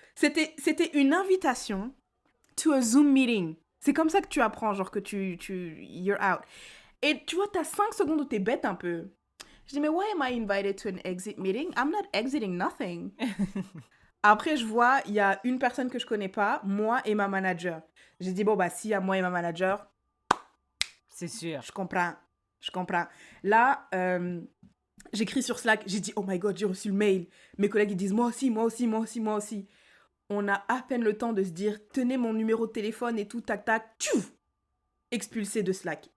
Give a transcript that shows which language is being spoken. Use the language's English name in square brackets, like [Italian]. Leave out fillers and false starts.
[French] C'était une invitation [English] to a Zoom meeting. [French] C'est comme ça que tu apprends, genre que [English] you're out. [French] Et tu vois, t'as 5 secondes où t'es bête un peu. Je dis, mais [English] why am I invited to an exit meeting? I'm not exiting nothing. [French] Après, je vois, il y a une personne que je connais pas, moi et ma manager. J'ai dit, bon, bah, s'il y a moi et ma manager, c'est sûr. Je comprends. Là, j'écris sur Slack, j'ai dit, [English] oh my God, [French] j'ai reçu le mail. Mes collègues, ils disent, moi aussi. On a à peine le temps de se dire, tenez mon numéro de téléphone et tout, tac, tac, tchouf! Expulsé de Slack.